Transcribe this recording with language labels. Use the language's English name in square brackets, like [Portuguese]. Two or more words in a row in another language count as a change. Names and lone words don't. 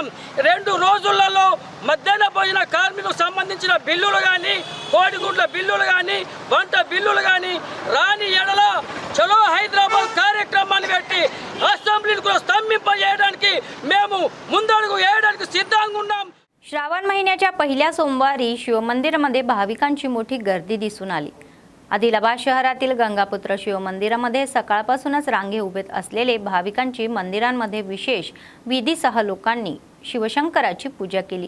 [Telugu] 2 రోజులలో మధ్యాహ్న భోజన కార్మికులకు సంబంధించిన బిల్లులు కానీ కోడిగుడ్ల బిల్లులు కానీ వంట బిల్లులు కానీ రాని ఎడల చలో హైదరాబాద్ కార్యక్రమాన్ని పెట్టి అసెంబ్లీని కూడా స్తంభింపజేయడానికి మేము ముందడుగు వేయడానికి సిద్ధంగా ఉన్నాం। [Marathi] श्रावण महिन्याच्या पहिल्या सोमवारी शिवमंदिरामध्ये भाविकांची मोठी गर्दी दिसून आली। आदिलाबाद शहरातील गंगापुत्र शिवमंदिरामध्ये सकाळपासूनच रांगे उभे असलेले भाविकांची मंदिरांमध्ये विशेष विधीसह लोकांनी शिवशंकराची पूजा केली।